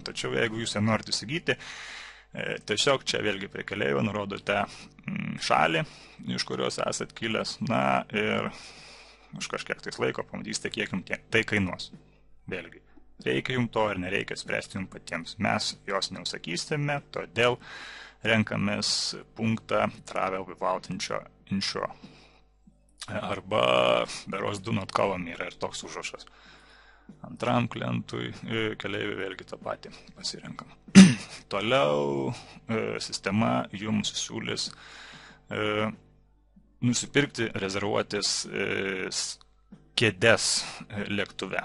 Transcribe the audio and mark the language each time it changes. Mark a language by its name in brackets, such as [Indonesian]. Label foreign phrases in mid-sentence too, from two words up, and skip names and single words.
[Lithuanian] Tačiau jeigu jūs ją norite įsigyti, tiesiog čia vėlgi prie keleivio nurodote šalį, iš kurios esat kilęs, na ir už kažkiek tais laiko pamatysite, kiek jums tai kainuos. Vėlgi, reikia jums to ar nereikia spręsti jums patiems. Mes jos neusakysime, todėl renkamės punktą [English] Travel Without Insure. [Lithuanian] Arba beros [English] do not cover me [Lithuanian] yra ir toks užrašas. Antram klientui keleiviui vėlgi tą patį pasirenkam. Toliau sistema jums siūlys nusipirkti, rezervuotis kėdes lėktuve.